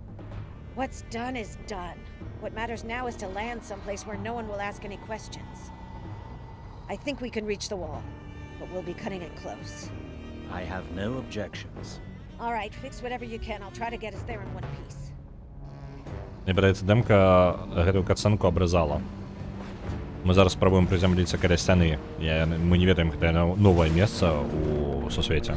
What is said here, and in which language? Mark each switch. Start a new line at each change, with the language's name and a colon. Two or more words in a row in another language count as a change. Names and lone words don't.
English: What's done is done. What matters now is to land someplace where no one will ask any questions. I think we can reach the wall, but we'll be cutting it close. I have no objections. All right, fix whatever you can. I'll try to get us there in one piece.
Belarusian: Мне падаецца, дэмка гэтую катсцэнку абрэзала. Мы зараз спрабуем прызямліцца каля сцяны. Мы не ведаем, гэта новае месца ў сусвеце.